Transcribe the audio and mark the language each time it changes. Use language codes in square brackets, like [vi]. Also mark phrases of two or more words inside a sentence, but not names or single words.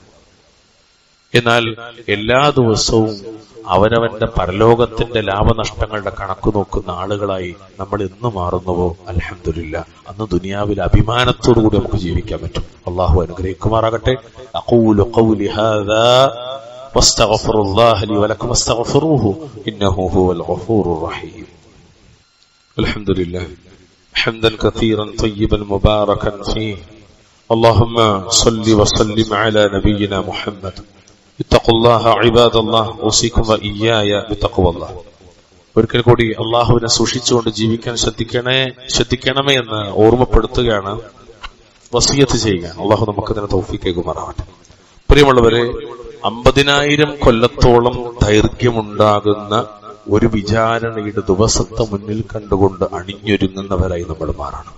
[ml] എന്നാൽ എല്ലാ ദിവസവും അവനവന്റെ പരലോകത്തിന്റെ ലാഭനഷ്ടങ്ങളുടെ കണക്ക് നോക്കുന്ന ആളുകളായി നമ്മൾ എന്ന് മാറുന്നുവോ അൽഹംദുലില്ലാഹ്, അന്ന് ദുനിയാവിൽ അഭിമാനത്തോടുകൂടി നമുക്ക് ജീവിക്കാൻ പറ്റും. അള്ളാഹു അനുഗ്രഹിക്കുമാറാകട്ടെ. [ar] أقول قولي هذا وأستغفر الله لي ولكم واستغفروه إنه هو الغفور الرحيم. الحمد لله حمدا كثيرا طيبا مباركا فيه. اللهم صل وسلم على نبينا محمد. اتقوا الله عباد الله اوصيكم واياي بتقوى الله. [ml] ഒരിക്കൽ കൂടി അള്ളാഹുവിനെ സൂക്ഷിച്ചുകൊണ്ട് ജീവിക്കാൻ ശ്രദ്ധിക്കണമേ എന്ന് ഓർമ്മപ്പെടുത്തുകയാണ്, വസിയത്ത് ചെയ്യുക. അള്ളാഹു നമുക്ക് അതിന് തൗഫീഖ് നൽകുമാറാവട്ടെ. പ്രിയമുള്ളവരെ, 50,000 കൊല്ലത്തോളം ദൈർഘ്യമുണ്ടാകുന്ന ഒരു വിചാരണയുടെ ദിവസത്തെ മുന്നിൽ കണ്ടുകൊണ്ട് അണിഞ്ഞൊരുങ്ങുന്നവരായി നമ്മൾ മാറണം.